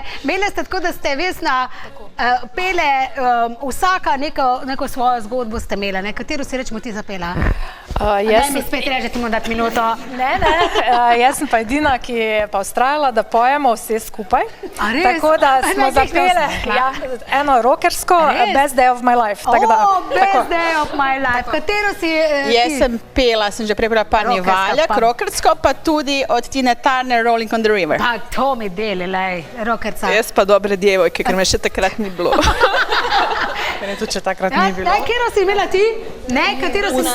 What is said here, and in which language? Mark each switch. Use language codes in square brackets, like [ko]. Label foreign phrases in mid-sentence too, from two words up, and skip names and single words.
[sl] Imeli ste tako, da ste Vesna pele, vsaka neko svojo zgodbo ste imela, ne? Katero si rečemo ti zapela? Daj mi spet reči, ti moram dati minuto. Ne, jaz sem pa edina, ki je pa ustrajala, da pojemo vse skupaj. A res? Tako da smo zapele eno rockersko, Best Day of My Life. Best Day of My Life. Katero si ti? Jaz sem pela, sem že prebila Pani Valjak, rockersko, pa tudi od Tine Turner, Rolling on the River. Pa to mi deli, lej, rockerca. Jaz pa dobre djevojke, ker me še takrat ni bilo. Ne, tudi če takrat ni bilo. Katero si imela ti? Ne, katero si imela?